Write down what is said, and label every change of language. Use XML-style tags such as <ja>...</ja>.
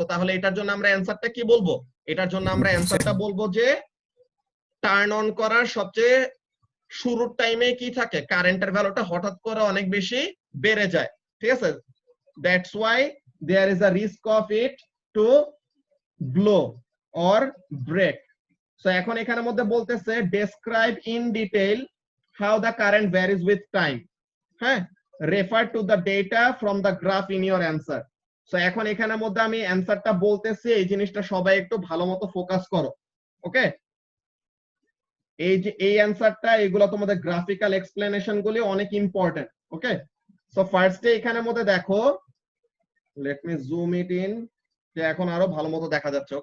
<bn>So তাহলে এটার জন্য আমরা অ্যানসারটা কি বলবো, এটার জন্য আমরা অ্যানসারটা বলবো যে টার্ন অন করার সবচেয়ে শুরুর টাইমে কি থাকে কারেন্টের ভ্যালুটা হঠাৎ করে অনেক বেশি বেড়ে যায়, ঠিক আছে,</bn> <en>That's why there is a risk of it to blow or break.</en> <bn>So এখন এখানের মধ্যে বলতেছে</bn> <en>Describe in detail how the current varies with time, হ্যাঁ refer to the data from the graph in your answer।</en> <bn>So এখন এখানের মধ্যে আমি অ্যানসারটা বলতেছি, এই জিনিসটা সবাই একটু ভালো মতো ফোকাস করো। ওকে, এই যে এই অ্যানসারটা এগুলো তোমাদের গ্রাফিক্যাল এক্সপ্লেনেশন গুলি অনেক ইম্পর্টেন্ট। ওকে, সো ফার্স্টে এখানের মধ্যে দেখো,</bn> <en>let me zoom it in,</en> <bn>যে এখন আরো ভালো মতো দেখা যাচ্ছে।</bn>